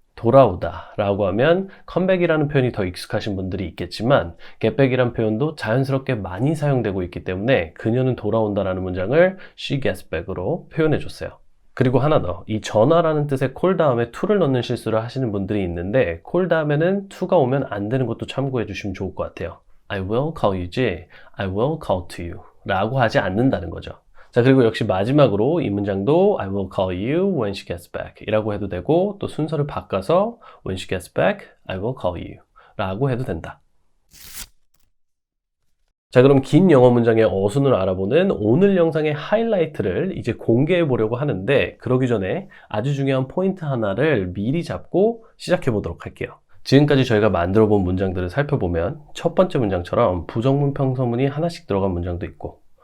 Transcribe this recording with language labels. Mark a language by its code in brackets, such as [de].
[ko] 돌아오다 라고 하면 컴백이라는 표현이 더 익숙하신 분들이 있겠지만 get back이라는 표현도 자연스럽게 많이 사용되고 있기 때문에 그녀는 돌아온다 라는 문장을 [en] she gets back [ko] 으로 표현해 줬어요. 그리고 하나 더, 이 전화라는 뜻의 call 다음에 to를 넣는 실수를 하시는 분들이 있는데 call 다음에는 to가 오면 안 되는 것도 참고해 주시면 좋을 것 같아요. [en] I will call you지 I will call to you [ko] 라고 하지 않는다는 거죠. 자, 그리고 역시 마지막으로 이 문장도 [en] I will call you when she gets back [ko] 이라고 해도 되고 또 순서를 바꿔서 [en] when she gets back, I will call you [ko] 라고 해도 된다. 자, 그럼 긴 영어 문장의 어순을 알아보는 오늘 영상의 하이라이트를 이제 공개해 보려고 하는데 그러기 전에 아주 중요한 포인트 하나를 미리 잡고 시작해 보도록 할게요. 지금까지 저희가 만들어 본 문장들을 살펴보면 첫 번째 문장처럼 부정문, 평서문이 하나씩 들어간 문장도 있고